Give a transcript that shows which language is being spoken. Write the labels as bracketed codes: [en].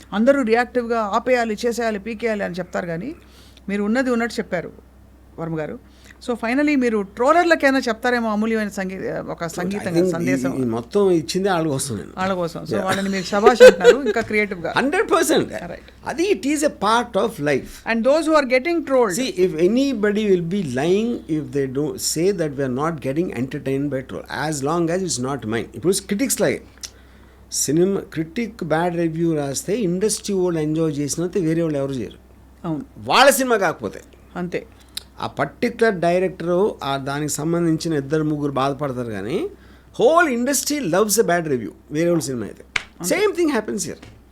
[te] అందరూ రియాక్టివ్గా ఆపేయాలి, చేసేయాలి, పీకేయాలి అని చెప్తారు, కానీ మీరు ఉన్నది ఉన్నట్టు చెప్పారు వర్మ గారు. సో ఫైనలీ మీరు ట్రోలర్లకైనా చెప్తారేమో అమూల్యమైన ఒక సంగీతం సందేశం. మొత్తం ఇచ్చింది వాళ్ళ కోసం. సో వాళ్ళని మీరు శభాష్ అంటున్నారు ఇంకా క్రియేటివ్గా. [en] 100%. [te] అది [en] It is a part of life. And those who are getting trolled, see if anybody will be lying if they don't say that we are not getting entertained by troll, as long as it's not mine. [te] ఇప్పుడు critics లాగే cinema critic bad review రాస్తే industry వాళ్ళు enjoy చేసినంత వేరే వాళ్ళు ఎవరు చేయరు. అవును, వాళ్ళ సినిమా కాకపోతే. అంతే. ఆ పర్టికులర్ డైరెక్టరు దానికి సంబంధించిన 2-3 బాధపడతారు కానీ [en] whole industry loves a bad review [te] వేరే వాళ్ళ సినిమా అయితే. [en] Same thing happens here.